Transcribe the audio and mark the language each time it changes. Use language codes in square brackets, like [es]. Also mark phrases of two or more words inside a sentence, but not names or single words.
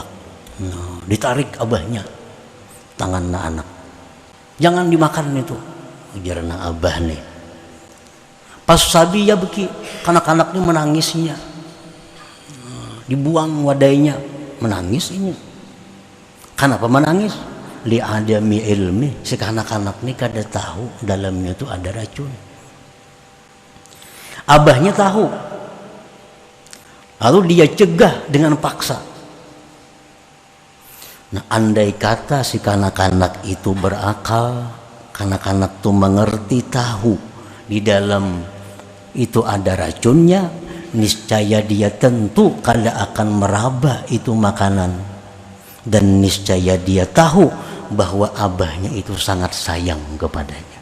[bjn] Nah, ditarik abahnya, tanganna anak. Jangan dimakan itu, ujarna abah nih. Pas sabi ya beki, kanak-kanaknya menangisnya. Dibuang wadainya, menangis ini. Kenapa menangis? [ar] Li adami ilmi, [bjn] si kanak-kanak ini kada tahu dalamnya itu ada racun. [id] Abahnya tahu, lalu dia cegah dengan paksa. [bjn] Nah, andai kata si kanak-kanak itu berakal, kanak-kanak itu mengerti, tahu di dalam itu ada racunnya, niscaya dia tentu kada akan meraba itu makanan, dan niscaya dia tahu bahwa abahnya itu sangat sayang kepadanya.